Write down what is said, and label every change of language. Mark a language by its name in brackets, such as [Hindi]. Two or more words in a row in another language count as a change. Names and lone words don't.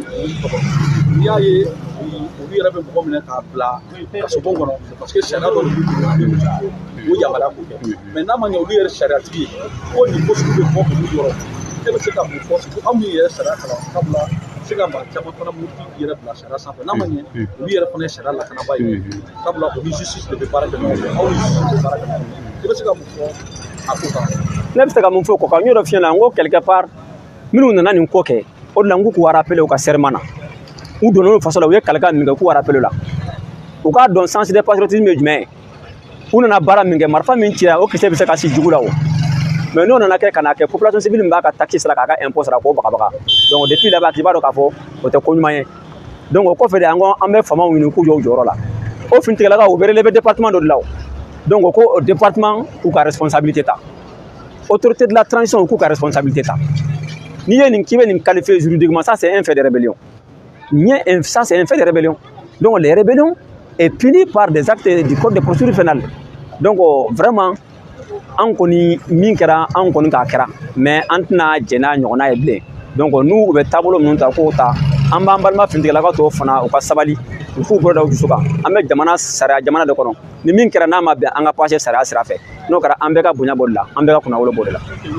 [Bambara] tɔgɔ n'i y'a ye olu yɛrɛ bɛ mɔgɔ minɛ k'a bila kasobon kɔnɔ [French] parce que [Bambara] sariya dɔ de b'u bolo o yamaruya k'o kɛ mais n'a ma ɲɛ olu yɛrɛ sariyatigi ye ko nin ko sugu bɛ bɔ olu yɔrɔ e bɛ se ka mun fɔ aw min yɛrɛ sariya kalan sabula se ka maa caman fana m'u yɛrɛ bila sariya sanfɛ n'a ma ɲɛ olu yɛrɛ fana ye sariya lakanaba ye sabula o ni justice de bɛ baara kɛ ɲɔgɔn fɛ aw ni justice bɛ baara kɛ ɲɔgɔn fɛ i bɛ se ka mun fɔ a ko kan. Ne bɛ se ka mun fɔ o kɔ kan n y'o dɔ f'i ɲɛna n ko [French] quelque part [Bambara] minnu nana nin ko kɛ o de la n k'u k'u rappelé u ka serment na u donna n'o faso la u ye kalikan min kɛ k'u rappelé la u k'a dɔn [French] sens de patriotisme [Bambara] ye jumɛn ye u nana baara min kɛ marifa min cira o kisɛ bɛ se ka si jugu la o mais n'o nana kɛ ka na kɛ [French] population civile [Bambara] min b'a ka taxe sara k'a ka impôt sara k'o bagabaga [French] donc depuis là-bas [Bambara] k'i b'a dɔn k'a fɔ o tɛ ko ɲuman ye donc o kɔfɛ de an bɛ faamaw ɲini k'u jɔ u jɔyɔrɔ la o finitigilakaw u bɛ relever département dɔ de la o donc ko o département k'u ka responsabilité ta [French] autorité de la transition [Bambara] k'u ka responsabilité ta n'i ye nin k'i bɛ nin [French] qualifier juridiquement ça c'est un fait de rébellion ça c'est un fait de rébellion donc les rébellions est puni par des actes du code de procédure pénale donc vraiment [Bambara] an kɔni min kɛra an kɔni k'a kɛra mais an tɛna jɛn n'a ɲɔgɔnna ye bilen donc n'u bɛ taabolo minnu ta k'o ta an b'an balima finitigilakaw tɔw fana u ka sabali u k'u bolo da u dusu kan an bɛ sariya jamana de kɔnɔ ni min kɛra n'a ma bɛn an ka passé sariya sira fɛ n'o kɛra an bɛɛ ka bonya b'o de la an bɛɛ ka kunnawolo b'o de la